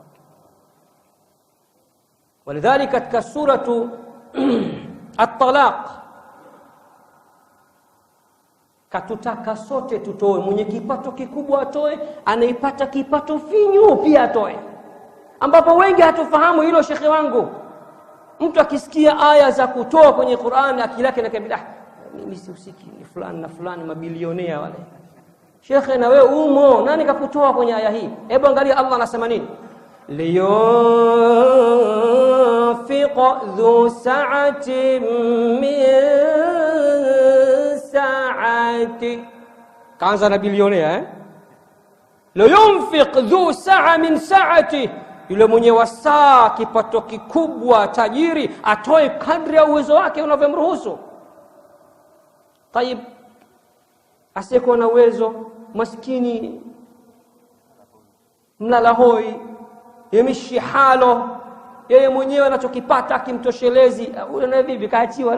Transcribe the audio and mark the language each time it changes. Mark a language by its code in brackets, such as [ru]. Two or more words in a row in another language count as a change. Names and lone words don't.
[sw] Walidhalika katika suratu At-Talaq katutaka sote tutoe, mwenye kipato kikubwa atoe, anaipata kipato finyu pia atoe, ambapo wengi hatufahamu hilo. Shekhi wangu, mtu akisikia aya za kutoa kwenye Qur'an akili yake inakabida, mimi sihusiki, ni fulani na fulani mabilionea wale. Shekhi, na wewe umo, nani kakutoa kwenye aya hii? Hebu angalia Allah anasema nini. [ar] لينفق ذو سعة من سعته. [sw] kaanza na bilionea لينفق ذو سعة من سعته, yule mwenye wasaa, kipato kikubwa, tajiri, atoe kadri ya uwezo wake unavyomruhusu. Tayib, asiyekuwa na uwezo, maskini, mlala hoi, yemishi halo, yeye mwenyewe anachokipata akimtoshelezi, ule na vipi kaachiwa?